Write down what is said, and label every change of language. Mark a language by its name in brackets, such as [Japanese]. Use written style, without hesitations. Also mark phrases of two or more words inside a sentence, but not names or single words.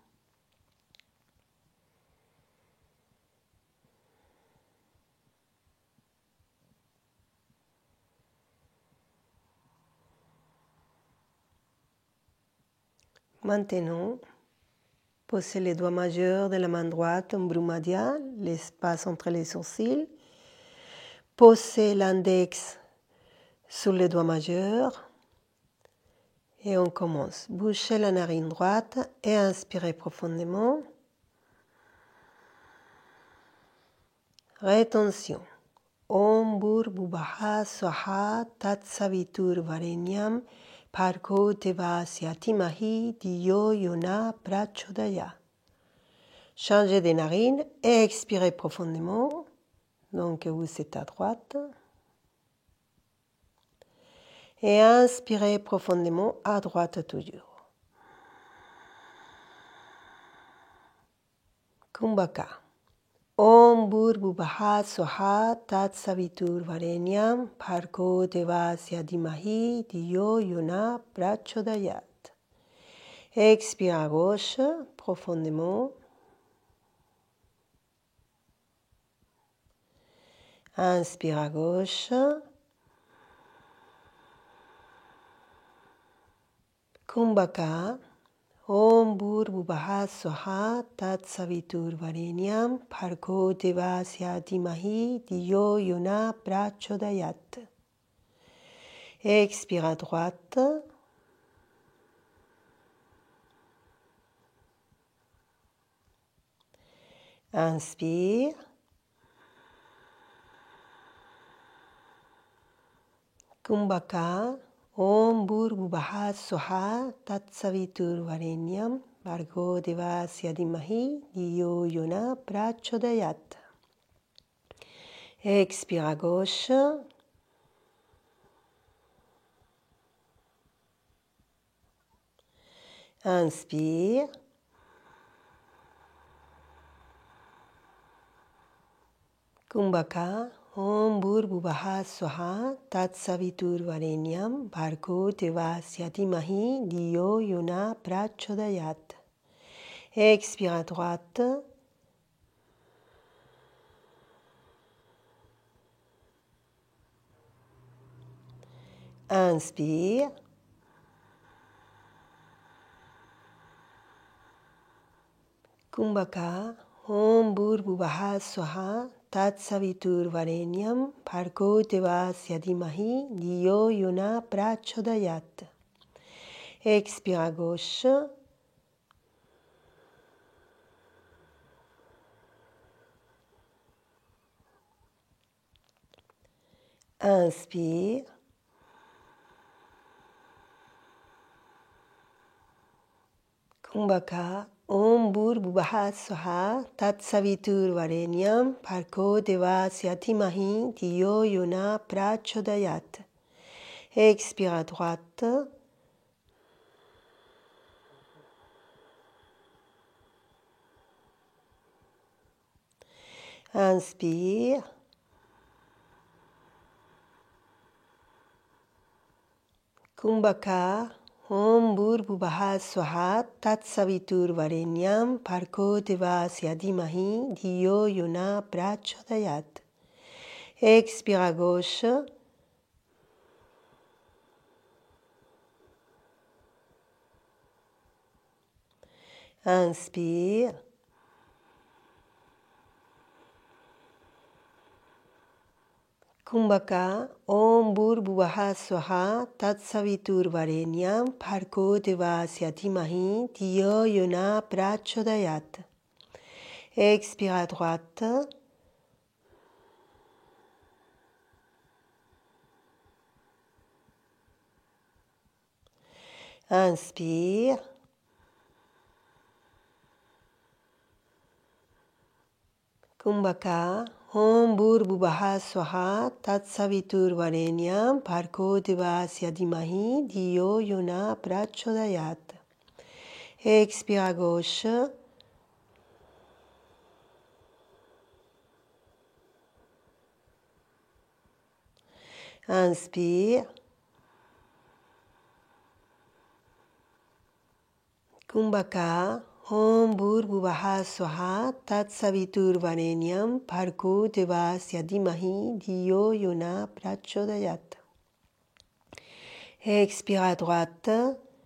[French] Maintenant, posez les doigts majeurs de la main droite en brumadial, l'espace entre les sourcils. Posez l'index sur les doigts majeurs. Et on commence. Bouchez la narine droite et inspirez profondément. Rétention. [Sanskrit] ॐ भूर्भुवः स्वः तत् सवितुर् वरेण्यं भर्गो देवस्य धीमहि धियो यो नः प्रचोदया. [French] Changez des narines et expirez profondément. Donc vous êtes à droite. Et inspirez profondément à droite toujours. Kumbhaka. [Sanskrit] ॐ भूर्भुवः स्वः तत् सवितुर् वरेण्यं भर्गो देवस्य धीमहि धियो यो नः प्रचोदयात्. [French] Expire à gauche profondément. Inspire à gauche. Kumbhaka. [Sanskrit] ॐ भूर्भुवः स्वः तत् सवितुर् वरेण्यं भर्गो देवस्य धीमहि धियो यो नः प्रचोदयात्. [French] Expire à droite. Inspire. Kumbhaka. [Sanskrit] ॐ भूर्भुवः स्वः तत् सवितुर् वरेण्यं भर्गो देवस्य धीमहि धियो यो नः प्रचोदयात्. [French] Expire à gauche. Inspire. Kumbhaka. [Sanskrit] ॐ भूर्भुवः स्वः तत् सवितुर् वरेण्यं भर्गो देवस्य धीमहि धियो यो नः प्रचोदयात्. [French] Expire à droite. Inspire. Kumbhaka. [Sanskrit] ॐ भूर्भुवः स्वः तत् सवितुर् वरेण्यं भर्गो देवस्य धीमहि धियो यो नः प्रचोदयात्. [French] Expire à gauche. Inspire. Kumbhaka. [Sanskrit] ॐ भूर्भुवः स्वः तत् सवितुर् वरेण्यं भर्गो देवस्य धीमहि धियो यो नः प्रचोदयात्. [French] Expire à droite. Inspire. Kumbhaka. [Sanskrit] ॐ भूर्भुवः स्वः तत् सवितुर् वरेण्यं भर्गो देवस्य धीमहि धियो यो नः प्रचोदयात्. [French] Expire à gauche. Inspire. Kumbhaka. [Sanskrit] ॐ भूर्भुवः स्वः तत् सवितुर् वरेण्यं भर्गो देवस्य धीमहि धियो यो नः प्रचोदयात्. [French] Expire à droite. Inspire. Kumbhaka. [Sanskrit] ॐ भूर्भुवः स्वः तत् सवितुर् वरेण्यं भर्गो देवस्य धीमहि धियो यो नः प्रचोदयात्. [French] Expire à gauche. Inspire. Kumbhaka. [Sanskrit] ॐ भूर्भुवः स्वः तत् सवितुर् वरेण्यं भर्गो देवस्य धीमहि धियो यो नः प्रचोदयात्. [French] Expire à droite.